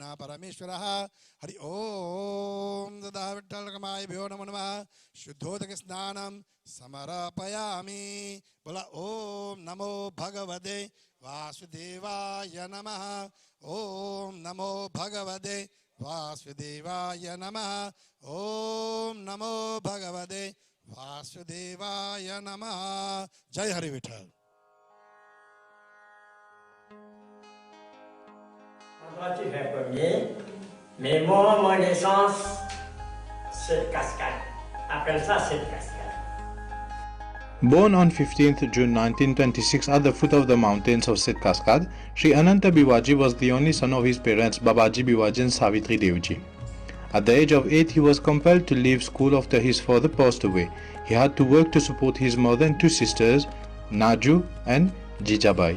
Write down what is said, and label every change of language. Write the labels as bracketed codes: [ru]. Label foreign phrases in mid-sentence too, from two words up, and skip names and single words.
[sa] परमेश्वरः हरि ओम ततः विठ्ठलकुमारेभ्यो नमो नमः शुद्धोदक स्नानं समर्पयामि बोला ओम नमो भगवते वासुदेवाय नमः ओम नमो भगवते वासुदेवाय नमः ओम नमो भगवते वासुदेवाय नमः जय हरि विठल [fr] Toi, tu fais premier, mais moi, mon essence, c'est cascade. Appelle ça cette cascade. [en] Born on 15th June 1926 at the foot of the mountains of Sit Kaskad, Sri Ananta Biwaji was the only son of his parents Babaji Biwaji and Savitri Devji. At the age of 8, he was compelled to leave school after his father passed away. He had to work to support his mother and two sisters, Naju and Jijabai.